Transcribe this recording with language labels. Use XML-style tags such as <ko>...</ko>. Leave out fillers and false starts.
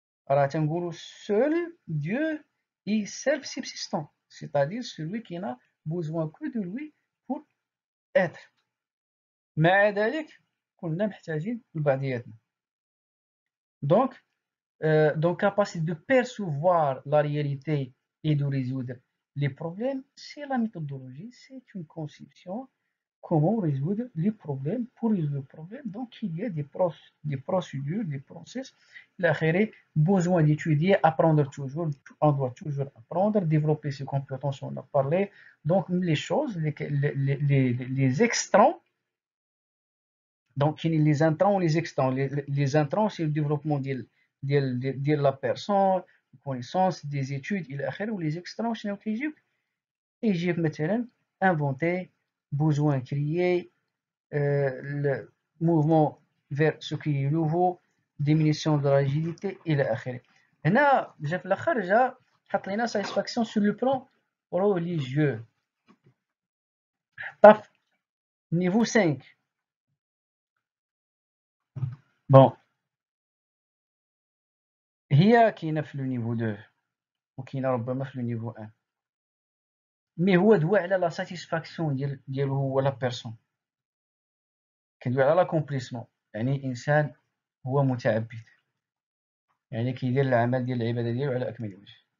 <ar>راه تنقولوا</ar> <fr>seul Dieu est self-subsistant، c'est-à-dire celui qui n'a besoin que de lui pour être.</fr> <ar>مع ذلك كلنا محتاجين لبعضياتنا.</ar> <fr>donc capacité de percevoir la réalité et de résoudre les problèmes, c'est la méthodologie, c'est une conception comment résoudre les problèmes. Pour résoudre le problème, donc il y a des procédures, des process. L'affaire, besoin d'étudier, apprendre toujours, on doit toujours apprendre, développer ses compétences, on a parlé. Donc les choses, les extrants, donc les intrants, les extrants. Les intrants, c'est le développement de la personne, connaissance, des études, ou les extrants, c'est Égypte مثلا inventer, besoin créé, le mouvement vers ce qui est nouveau, diminution de la rigidité</fr> <ar>إلى آخره. هنا جا في الآخر جا حط لينا</ar> <fr>satisfaction sur le plan religieux.</fr> <ar>حطها في niveau 5. بون هي كاينة في لو نيفو 2 وكاينة ربما في لو نيفو 1، مي هو دوا على لا ساتيسفاكسيون ديالو هو لا بيرسون، كندوي على لاكومبليسمون، يعني إنسان هو متعبد، يعني كيدير العمل ديال العبادة ديالو على أكمل وجه.</ar>